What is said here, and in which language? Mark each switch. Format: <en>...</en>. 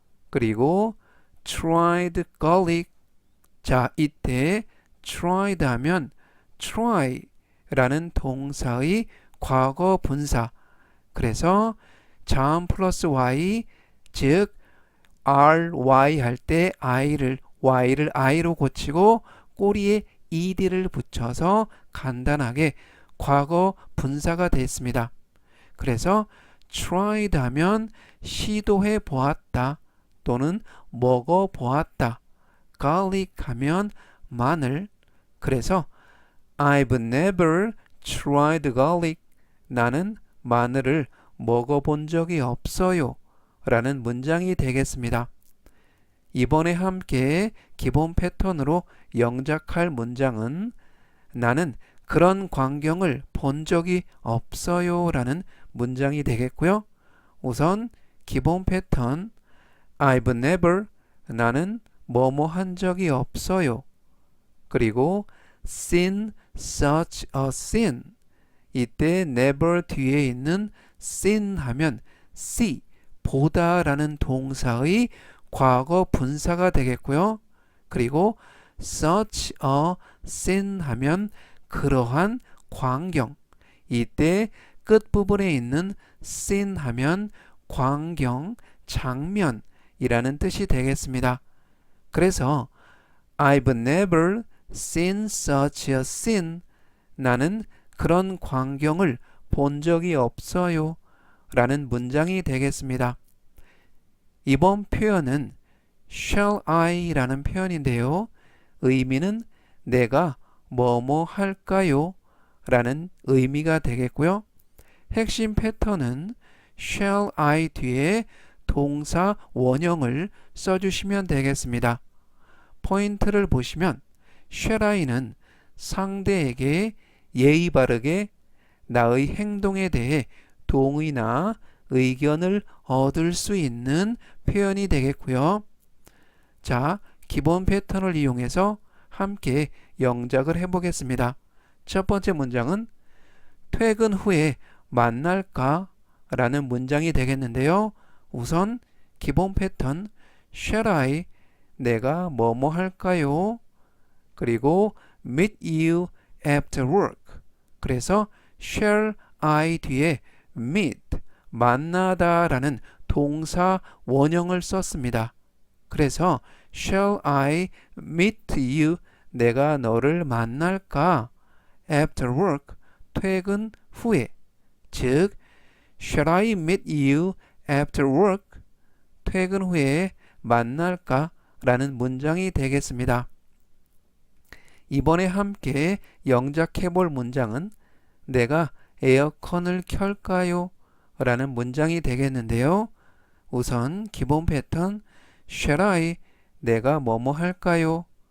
<ko>그리고</ko> <en>tried garlic</en> <ko>자, 이때 tried 하면 try 라는 동사의 과거 분사 그래서 자음 플러스 y 즉 ry 할 때 y를 i로 고치고 꼬리에 ed를 붙여서 간단하게 과거 분사가 됐습니다. 그래서 tried 하면 시도해 보았다 또는 먹어 보았다. garlic 하면 마늘.</ko> <en>그래서 I've never tried garlic.</en> <ko>나는 마늘을 먹어본 적이 없어요 라는 문장이 되겠습니다. 이번에 함께 기본 패턴으로 영작할 문장은 나는 그런 광경을 본 적이 없어요 라는 문장이 되겠고요. 우선 기본 패턴</ko> <en>I've never</en> <ko>나는 뭐뭐 한 적이 없어요. 그리고</ko> <en>seen such a scene</en> <ko>이때 never 뒤에 있는 seen 하면 see 보다 라는 동사의 과거 분사가 되겠고요. 그리고</ko> <en>such a scene</en> <ko>하면 그러한 광경 이때 끝부분에 있는 scene 하면 광경, 장면이라는 뜻이 되겠습니다.</ko> <en>그래서 I've never seen such a scene.</en> <ko>나는 그런 광경을 본 적이 없어요 라는 문장이 되겠습니다. 이번 표현은</ko> <en>shall I</en> <ko>라는 표현인데요. 의미는 내가 뭐뭐 할까요? 라는 의미가 되겠고요. 핵심 패턴은</ko> <en>shall I</en> <ko>뒤에 동사 원형을 써주시면 되겠습니다. 포인트를 보시면</ko> <en>shall I</en> <ko>는 상대에게 예의 바르게 나의 행동에 대해 동의나 의견을 얻을 수 있는 표현이 되겠고요. 자, 기본 패턴을 이용해서 함께 영작을 해보겠습니다. 첫 번째 문장은 퇴근 후에 만날까? 라는 문장이 되겠는데요. 우선 기본 패턴</ko> <en>shall I</en> <ko>내가 뭐뭐 할까요? 그리고</ko> <en>meet you after work.</en> <ko>그래서</ko> <en>shall I</en> <ko>뒤에 meet 만나다 라는 동사 원형을 썼습니다. 그래서</ko> <en>shall I meet you</en> <ko>내가 너를 만날까?</ko> <en>after work</en> <ko>퇴근 후에 즉</ko> <en>shall I meet you after work</en> <ko>퇴근 후에 만날까? 라는 문장이 되겠습니다. 이번에 함께 영작해 볼 문장은 내가 에어컨을 켤까요? 라는 문장이 되겠는데요. 우선 기본 패턴</ko> <en>shall I</en> <ko>내가 뭐뭐 할까요?</ko>